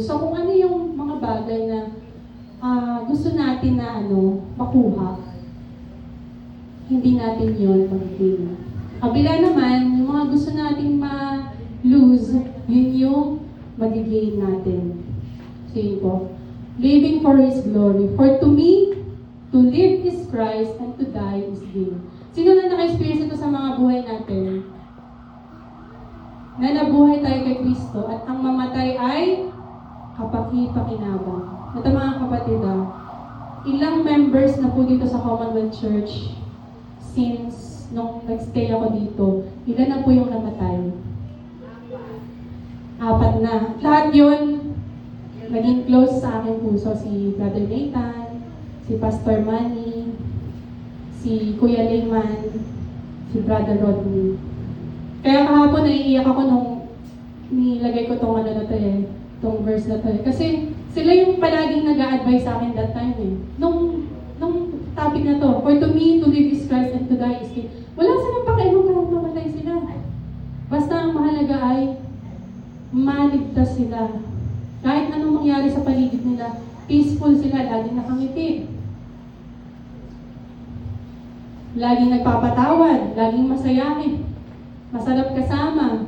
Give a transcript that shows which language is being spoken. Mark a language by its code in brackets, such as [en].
[tl] So, kung ano yung mga bagay na gusto natin na makuha, hindi natin yun mag-gain. Kabila naman, yung mga gusto natin ma-lose, yun yung mag-gain natin. So, yun po. [en] Living for His glory. For to me, to live is Christ and to die is gain. [tl] Sino na naka-experience ito sa mga buhay natin? Na nabuhay tayo kay Kristo at ang mamatay ay kapaki-pakinabang. At mga kapatid, ilang members na po dito sa Commonwealth Church since nung nag-stay ako dito, ilan na po yung namatay? 4 na. Lahat yun, naging close sa aking puso. Si Brother Nathan, si Pastor Manny, si Kuya Lehman, si Brother Rodney. Kaya kahapon naiiyak ako nung nilagay ko tong tong verse na to eh. Kasi sila yung palaging nag-a-advise sa akin that time eh. Nung topic na to, [en] for to me, to live is Christ and to die is gain. [tl] Wala silang pakialam kahit mamatay sila. Basta ang mahalaga ay maligtas sila. Kahit anong mangyari sa paligid nila, peaceful sila, laging nakangiti. Laging nagpapatawad, laging masayahin. Masarap kasama.